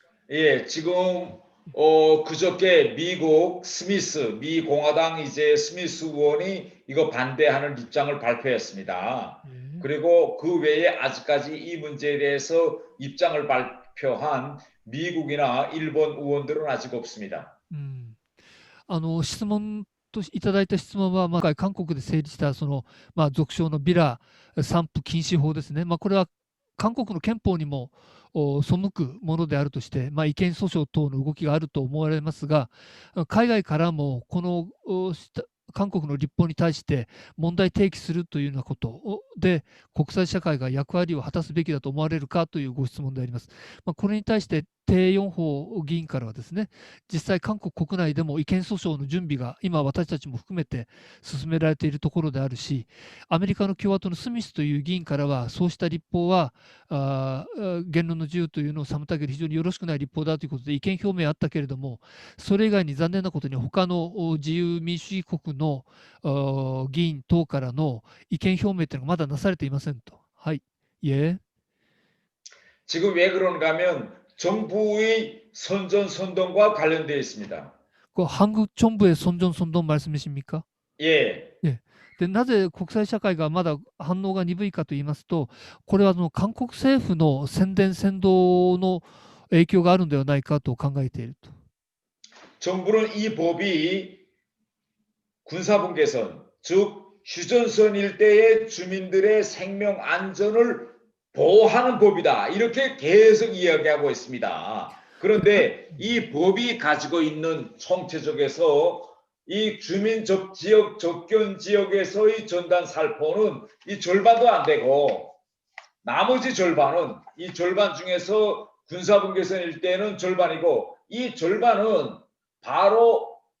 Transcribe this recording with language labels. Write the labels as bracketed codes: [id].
[ko] 예, 지금 그저께 미국 미 공화당 이제 스미스 의원이 이거 반대하는 입장을 발표했습니다. 예. 그리고 그 외에 아직까지 이 문제에 대해서 입장을 발표한 미국이나 일본 의원들은 아직 없습니다. [ja] 質問といただいた質問は、韓国で成立したその、俗称のビラ散布禁止法ですね。これは韓国の憲法にも背くものであるとして、違憲訴訟等の動きがあると思われますが、海外からもこの韓国の立法に対して問題提起するというようなことで、国際社会が役割を果たすべきだと思われるかというご質問であります。これに対して、テ・ヨンホ議員からはですね、実際、韓国国内でも違憲訴訟の準備が今、私たちも含めて進められているところであるし、アメリカの共和党のスミスという議員からは、そうした立法は言論の自由というのを妨げる非常によろしくない立法だということで意見表明あったけれども、それ以外に残念なことに他の自由民主主義国の議員等からの意見表明というのがまだなされていませんと。はい。예. [ko] 지금 왜 그런가 하면 정부의 선전선동과 관련되어 있습니다. 한국 정부의 선전선동 말씀이십니까? 예. 예. [ja] でなぜ国際社会がまだ反応が鈍いかと言いますと、これは韓国政府の宣伝扇動の影響があるのではないかと考えていると。 [ko] 정부는 이 법이 군사분 개선, 즉 휴전선 일대의 주민들의 생명 안전을 보호하는 법이다. 이렇게 계속 이야기하고 있습니다. 그런데 이 법이 가지고 있는 총체적에서 이 주민 지역 접견 지역에서의 전단 살포는 이 절반도 안 되고 나머지 절반은 이 절반 중에서 군사분 개선 일대는 절반이고 이 절반은 바로